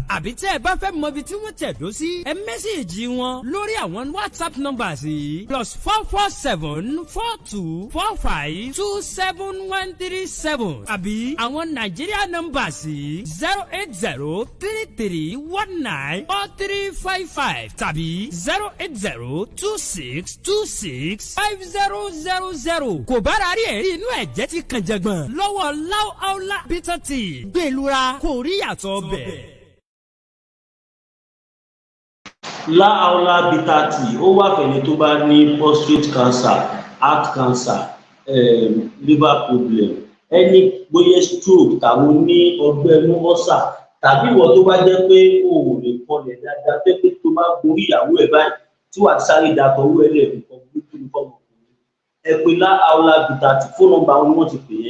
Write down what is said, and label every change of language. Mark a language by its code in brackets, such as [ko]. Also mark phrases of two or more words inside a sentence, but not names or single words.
[yo] Àbí tẹ́ ẹ bá fẹ́ mọ ibi tí wọ́n tẹ̀dó sí ẹ mẹ́sẹ̀gì wọn lórí àwọn [en] WhatsApp numbers [yo] yìí +44742452737 àbí àwọn Nigeria numbers yìí 08033194355 tàbí 08026265000. Kò bára rí ẹ̀rí inú ẹ̀jẹ̀ ti kàn jẹ̀gbọ̀n lọ́wọ́ La bitter tea gbẹ̀lura kò rí yàtọ̀ bẹ̀. La bitter tea ó wà fẹ́ni tó bá ní [en] prostate cancer, heart cancer, liver problem, [yo] ẹni bóyá stroke tàbí ní ọgbẹ́ inú ọ̀sà tàbí ìwọ tó bá jẹ́ pé o ò lè kọlẹ̀ dáadáa pé tó bá gorí ìyàwó ẹ̀ báyìí tí wàá sáré dàtọ̀ owó ẹ̀ lẹ́ẹ̀kọ́ burúkú ní fọ́ọ̀mù. Ẹ pè La bitter tea fóònù nọ́mbà wọn wọ́n ti pè yẹn.